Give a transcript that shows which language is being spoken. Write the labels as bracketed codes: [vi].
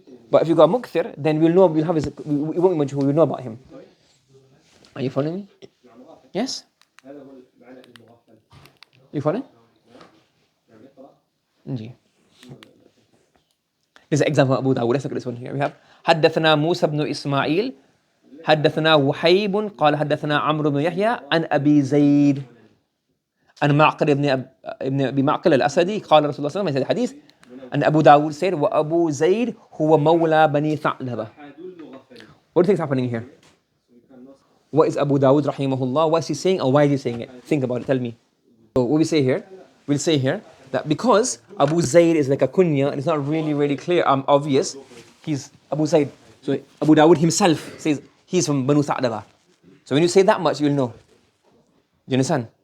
[en] But if you got muqthir, then we won't be majhul, we'll know about him. Are you following me? Yes? You following? This is an example of Abu Dawud. Let's look at this one here. We have [ar] حدثنا موسى بن إسماعيل حدثنا وحيب قال حدثنا عمرو بن يحيى عن أبي زيد عن معقل ابن أبي معقل الأسدي قال رسول الله صلى الله عليه وسلم الحديث أن أبو داود [en] said [ar] وأبو زيد هو مولى بني ثعلبة. [en] What do you think is happening here? What is Abu Dawud rahimahullah? What is he saying or why is he saying it? Think about it, tell me. So what we'll say here that because Abu Zayd is like a kunya and it's not really clear, obvious, he's Abu Zayd. So Abu Dawud himself says he's from Banu Sa'daba. So when you say that much, you'll know. Do you understand?